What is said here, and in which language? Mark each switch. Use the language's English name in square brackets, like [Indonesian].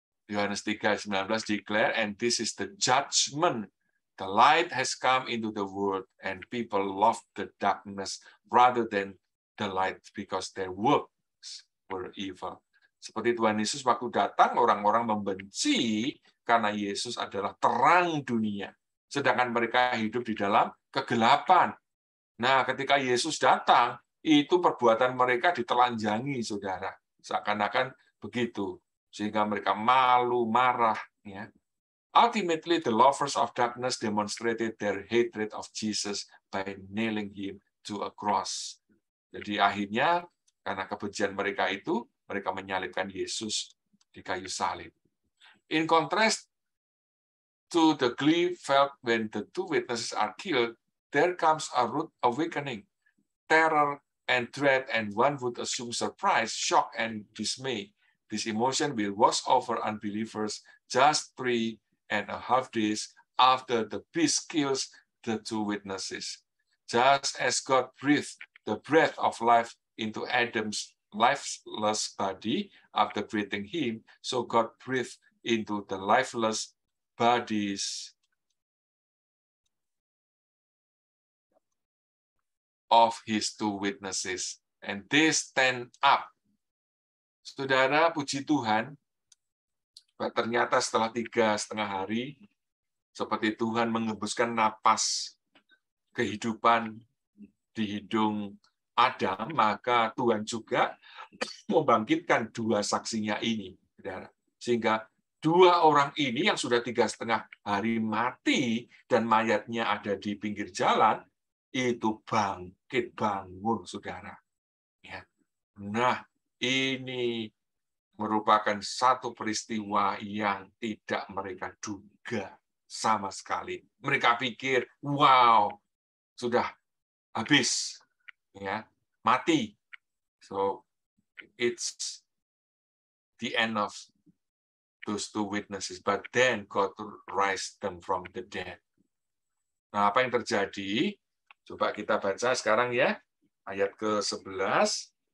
[English] Yohanes 3:19 declare, and this is the judgment. The light has come into the world, and people love the darkness rather than the light because their works were evil. [Indonesian] Seperti Tuhan Yesus waktu datang, orang-orang membenci karena Yesus adalah terang dunia. Sedangkan mereka hidup di dalam kegelapan. Nah, ketika Yesus datang, itu perbuatan mereka ditelanjangi, saudara. Seakan-akan begitu. Sehingga mereka malu, marah. Ya. [English] Ultimately, the lovers of darkness demonstrated their hatred of Jesus by nailing him to a cross. [Indonesian] Jadi akhirnya, karena kebencian mereka itu, mereka menyalibkan Yesus di kayu salib. [English] In contrast to the glee felt when the 2 witnesses are killed, there comes a rude awakening, terror and dread, and one would assume surprise, shock, and dismay. This emotion will wash over unbelievers just 3.5 days after the beast kills the 2 witnesses. Just as God breathed the breath of life into Adam's lifeless body after creating him, so God breathed into the lifeless bodies of his 2 witnesses, and they stand up. [Indonesian] Saudara, puji Tuhan, ternyata setelah 3,5 hari, seperti Tuhan mengembuskan napas kehidupan di hidung Adam, maka Tuhan juga membangkitkan 2 saksinya ini, saudara. Sehingga 2 orang ini yang sudah 3,5 hari mati dan mayatnya ada di pinggir jalan, itu bangkit bangun, saudara. Ya. Nah, Ini merupakan satu peristiwa yang tidak mereka duga sama sekali. Mereka pikir, wow, sudah habis, ya, mati. [English] So it's the end of those two witnesses. But then God raised them from the dead. [Indonesian] Nah, apa yang terjadi? Coba kita baca sekarang ya, ayat ke-11.